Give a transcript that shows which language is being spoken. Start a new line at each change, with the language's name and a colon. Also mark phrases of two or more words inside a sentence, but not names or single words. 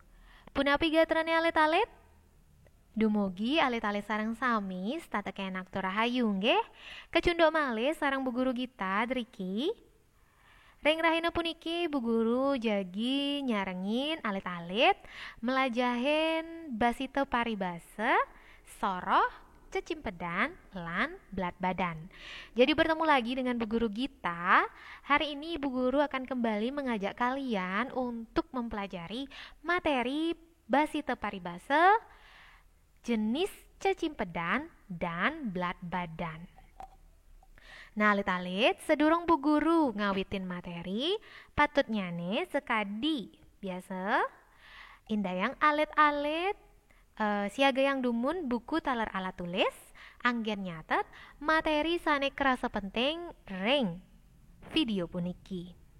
Balinese: Punapi gatrane alit-alit? Dumugi alit-alit sareng sami statekenak rahayu nggih. Kecunduk malih sareng Bu Guru Gita driki. Ring rahina puniki Bu Guru jagi nyarengin alit-alit melajahin basita paribasa, soroh, cecimpedan, lan belat badan.
Indonesian: Jadi bertemu lagi dengan Bu Guru Gita. Hari ini Bu Guru akan kembali mengajak kalian untuk mempelajari materi basita paribasa, jenis cecimpedan, dan belat badan.
Balinese: Nah, alit-alit, sedurung Bu Guru ngawitin materi, patutnya nih sekadi biasa indayang alit-alit siaga yang dumun buku taler alat tulis anggen nyatet materi sane kerasa penting ring video puniki.